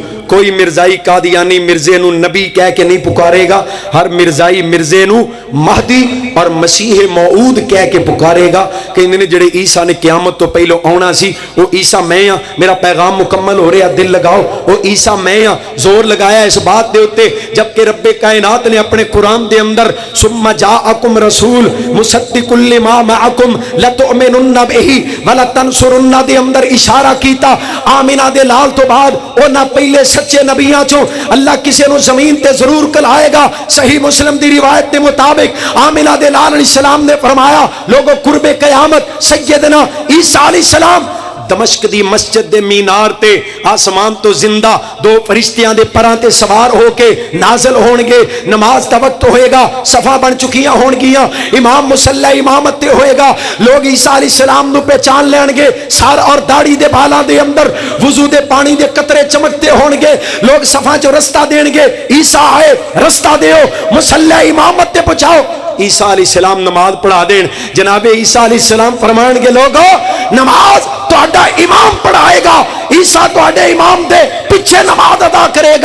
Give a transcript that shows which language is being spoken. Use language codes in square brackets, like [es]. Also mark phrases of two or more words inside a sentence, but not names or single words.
[pa] کوئی مرزائی قادیانی مرزے نو نبی کہہ کے نہیں پکارے گا، ہر مرزائی مرزے نو مہدی اور مسیح موعود کہہ کے پکارے گا کہ انہیں جڑے عیسیٰ نے قیامت تو پہلو آنا سی وہ عیسیٰ میں ہاں، میرا پیغام مکمل ہو رہا، دل لگاؤ، وہ عیسیٰ میں ہاں۔ زور لگایا اس بات دے ہوتے جبکہ رب کائنات نے اپنے قرآن دے اندر [ar] ثم جاءکم رسول مصدق لما معکم لتؤمنن بہ ولتنصرن [pa] دے اندر اشارہ کیتا۔ آمینہ دے لال تو بعد او نہ پہلے سچے نبیاں چوں اللہ کسے نو زمین تے ضرور کلائے گا۔ صحیح مسلم دی روایت کے مطابق آمینہ دے لال علیہ السلام نے فرمایا لوگوں قرب قیامت سیدنا عیسیٰ علیہ السلام دمشق دی مسجد دے مینار تے آسمان تو زندہ دو فرشتیاں دے پراں تے سوار ہو کے نازل ہون گے، نماز دا وقت ہوئے گا، صفا بن چکیاں ہون گیاں، امام مصلی امامت تے ہوئے گا، لوگ عیسیٰ علیہ السلام نو پہچان لین گے، سار اور داڑھی دے بالاں دے اندر وضو دے پانی دے قطرے چمکتے ہون گے، لوگ صفا جو رستہ دین گے، عیسیٰ آئے رستہ دیو، مصلی امامت تے پہنچاؤ۔ عیسیٰ علیہ السلام نماز پڑھا دین، جناب عیسیٰ علیہ السلام فرمان گے لوگو نماز تہاڈا امام پڑھائے گا، عیسیٰ تہاڈے امام دے پیچھے نماز ادا کرے گا۔